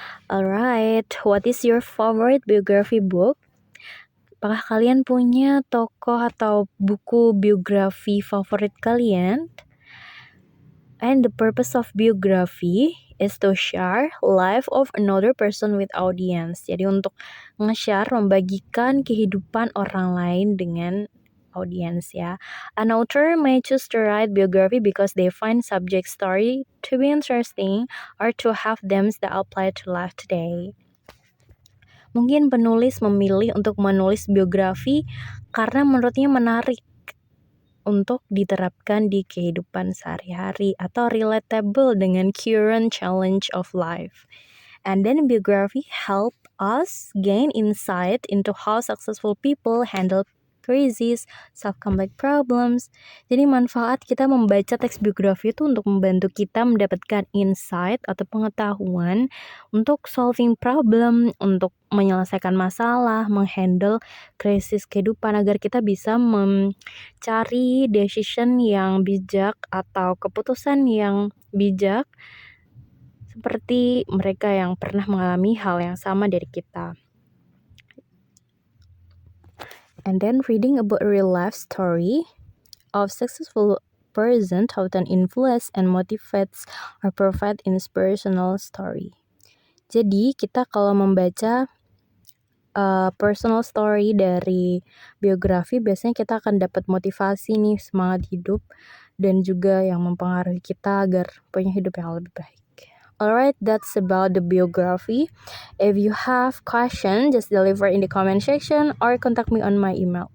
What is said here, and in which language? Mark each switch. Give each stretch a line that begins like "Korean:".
English: Alright, what is your favorite biography book?
Indonesian: Apakah kalian punya tokoh atau buku biografi favorit kalian?
English: And the purpose of biography is to share life of another person with audience.
Indonesian: Jadi untuk nge-share, membagikan kehidupan orang lain dengan audience ya.
English: An author may choose to write biography because they find subject story to be interesting or to have themes that apply to life today.
Indonesian: Mungkin penulis memilih untuk menulis biografi karena menurutnya menarik untuk diterapkan di kehidupan sehari-hari atau relatable dengan
English: current challenge of life. And then biography help us gain insight into how successful people handle crisis, solve complex problems.
Indonesian: Jadi manfaat kita membaca teks biografi itu untuk membantu kita mendapatkan insight atau pengetahuan untuk solving problem, untuk menyelesaikan masalah, menghandle krisis kehidupan agar kita bisa mencari decision yang bijak atau keputusan yang bijak seperti mereka yang pernah mengalami hal yang sama dari kita.
English: And then reading about real life story of successful person often influence and motivates or provide inspirational story.
Indonesian: Jadi kita kalau membaca personal story dari biografi biasanya kita akan dapat motivasi nih, semangat hidup, dan juga yang mempengaruhi kita agar punya hidup yang lebih baik.
English: Alright, that's about the biography. If you have question, just deliver in the comment section or contact me on my email.